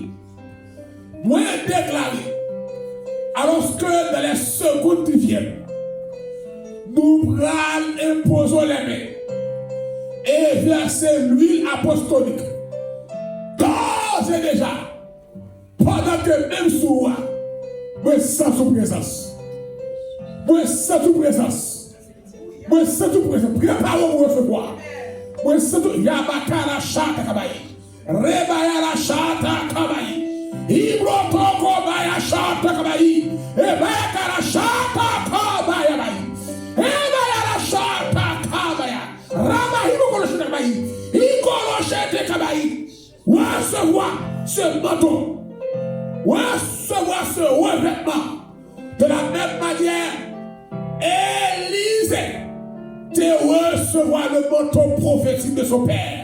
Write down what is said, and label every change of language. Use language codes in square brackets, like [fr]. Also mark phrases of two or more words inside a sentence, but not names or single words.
[fr] Moi, déclaré, alors que dans les secondes qui viennent, nous imposons les mains et verser l'huile apostolique. D'ores et déjà, pendant que même sous moi, sens son présence. Moi, sens toute présence. Moi, sens toute présence. Préparons pour recevoir. Moi, sens tout. Yabakara chata kabayi. Rebaya chata kabayi. Ibrotoko baya chata kabayi. Ebaya chata kabaya bayi. Ebaya chata kabaya. Rabayi mokoloshete kabayi. Ikoloshete kabayi. Recevoir ce manteau. Recevoir ce revêtement. De la même manière, Élise te recevoir le manteau prophétique de son père.